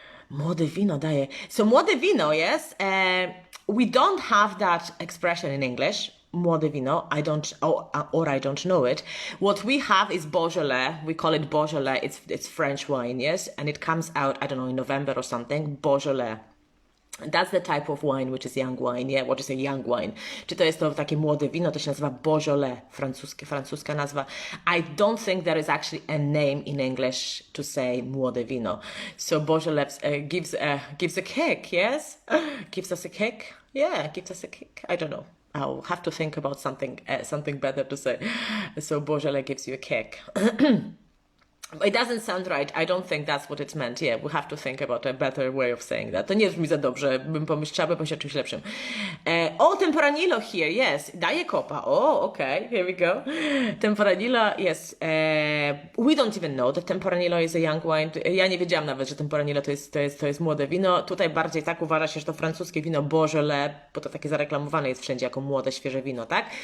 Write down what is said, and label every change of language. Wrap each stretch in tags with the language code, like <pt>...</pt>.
<pl>Młode wino daje.</pl> <en>So, młode wino, yes. We don't have that expression in English. młode wino. Or I don't know it. What we have is Beaujolais. We call it Beaujolais. It's French wine, yes? And it comes out, I don't know, in November or something. Beaujolais. That's the type of wine which is young wine, yeah? What is a young wine?</en> <pl>Czy to jest to takie młode wino? To się nazywa Beaujolais, francuska nazwa.</pl> <en>I don't think there is actually a name in English to say młode wino. So Beaujolais gives a kick, yes? Gives us a kick? Yeah, gives us a kick. I don't know. I'll have to think about something better to say. So Beaujolais gives you a kick. It doesn't sound right. I don't think that's what it's meant. Yeah, we have to think about a better way of saying that.</en> <pl>To nie brzmi za dobrze. Trzeba by pomyśleć o czymś lepszym.</pl> <en>Tempranillo here, yes.</en> <pl>Daje kopa.</pl> <en>Okay. Here we go. Tempranillo, yes. We don't even know that Tempranillo is a young wine.</en> <pl>Ja nie wiedziałam nawet, że Tempranillo to jest młode wino. Tutaj bardziej tak uważa się, że to francuskie wino Beaujolais, bo to takie zareklamowane jest wszędzie jako młode, świeże wino, tak?</pl>